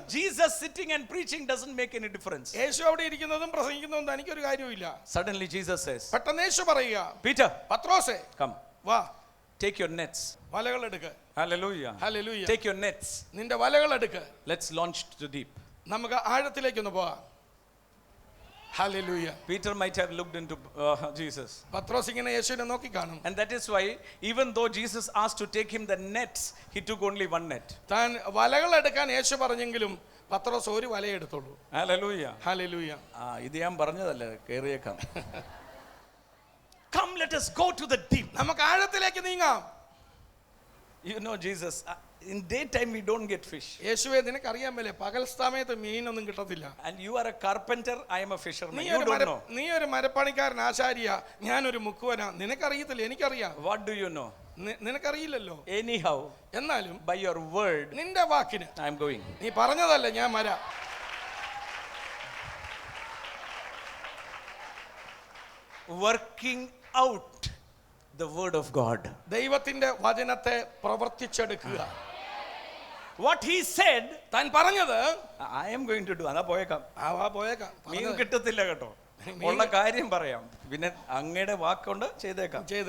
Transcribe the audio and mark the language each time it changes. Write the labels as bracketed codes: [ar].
[en] Jesus sitting and preaching doesn't make any difference. [ml] യേശു അവിടെ ഇരിക്കുന്നതും പ്രസംഗിക്കുന്നതും തനിക്കൊരു കാര്യമില്ല. [en] Suddenly Jesus says, [ml] പെട്ടെന്ന് യേശു പറയുക, [en] Peter, [ml] പത്രോസേ, [en] come. [ml] വാ, [en] Take your nets. [ml] വലകൾ എടുക്ക. [en] Hallelujah. Hallelujah. Take your nets. [ml] നിന്റെ വലകൾ എടുക്ക. [en] Let's launch to the deep. [ml] നമുക്ക് ആഴത്തിലേക്കൊന്ന് പോവാം. Hallelujah. [en] Peter might have looked into Jesus. [ml] പത്രോസ് ഇങ്ങനെ യേശുവിനെ നോക്കി കാണും. [en] And that is why even though Jesus asked to take him the nets, he took only one net. [ml] താൻ വലകൾ എടുക്കാൻ യേശു പറഞ്ഞെങ്കിലും പത്രോസ് ഒരു വലയെ എടുത്തുള്ളൂ. [en] Hallelujah. Hallelujah. [ml] ഇത് ഞാൻ പറഞ്ഞതല്ലേ, കേറിയേക്കാം. [en] Come, let us go to the deep. [ml] നമുക്ക് ആഴത്തിലേക്ക് നീങ്ങാം. [en] You know Jesus, in daytime we don't get fish. [ml] യേശുവേ, നിനക്കറിയാമല്ലേ പകൽ സമയത്ത് മീനൊന്നും കിട്ടത്തില്ല. [en] And you are a carpenter, I am a fisherman. You don't know. [ml] നീ ഒരു മരപ്പണിക്കാരൻ, ആശാരിയ, ഞാനൊരു മുക്കുവനാ. നിനക്കറിയത്തില്ല, എനിക്കറിയാം. [en] What do you know? [ml] നിനക്കറിയില്ലല്ലോ. [en] Anyhow, [ml] എന്നാലും [en] by your word, [ml] നിന്റെ വാക്കിന് [en] I am going. [ml] നീ പറഞ്ഞതല്ല ഞാൻ വരാം. [en] Working out the word of God. [ml] ദൈവത്തിന്റെ വചനത്തെ പ്രവർത്തിച്ചെടുക്കുക. [en] What he said, [ml] താൻ പറഞ്ഞത് [en] I am going to do. [ml] അതാ പോയേക്കാം. പോയേക്കാം. മീൻ കിട്ടത്തില്ല കേട്ടോ, ഉള്ള കാര്യം പറയാം, പിന്നെ അങ്ങയുടെ വാക്കുകൊണ്ട് ചെയ്തേക്കാം.